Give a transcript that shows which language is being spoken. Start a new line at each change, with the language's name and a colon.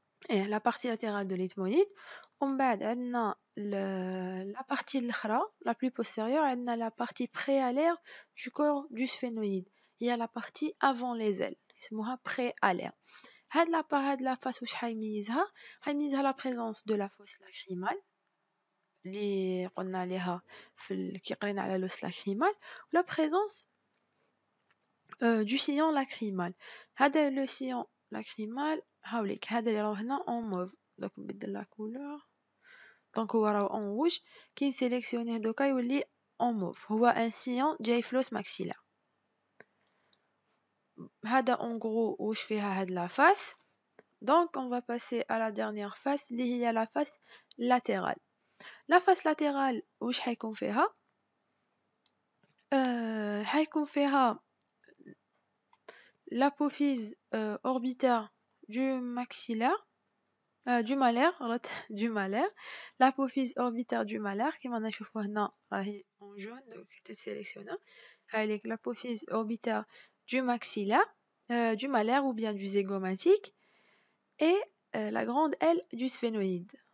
French: la partie latérale de l'ethmoïde
Arabic: ومن بعد عندنا
French: la partie
Arabic: الأخرى
French: la plus postérieure
Arabic: عندنا
French: la partie préalaire du corps du sphénoïde
Arabic: هي
French: la partie avant les ailes
Arabic: يسموها
French: préalaire.
Arabic: هاد
French: la face
Arabic: واش حيميزها
French: la présence de la fosse lacrymale
Arabic: اللي قلنا عليها كي قرينا على لوس
French: lacrymal la présence du sillon lacrymal.
Arabic: هذا le sillon lacrymal هاوليك هذا اللي راه هنا
French: en mauve
Arabic: دوك نبدل
French: la couleur
Arabic: دونك هو راه
French: en rouge
Arabic: كي نسيليكسيونيه دوكا يولي en mauve هو
French: un sillon
Arabic: جاي في لوس maxillaire. هذا
French: en gros
Arabic: واش فيها هاد
French: la face. Donc on va passer à la dernière face
Arabic: اللي هي
French: la face latérale. La face latérale
Arabic: واش حيكون فيها حيكون فيها
French: l'apophyse orbitaire du maxillaire du malaire du malaire l'apophyse orbitaire du malaire
Arabic: كما نشوفوا هنا راهي
French: en jaune donc
Arabic: تسيليكسيونا هايليك
French: l'apophyse orbitaire du maxillaire du malaire ou bien du zygomatique et la grande aile du sphénoïde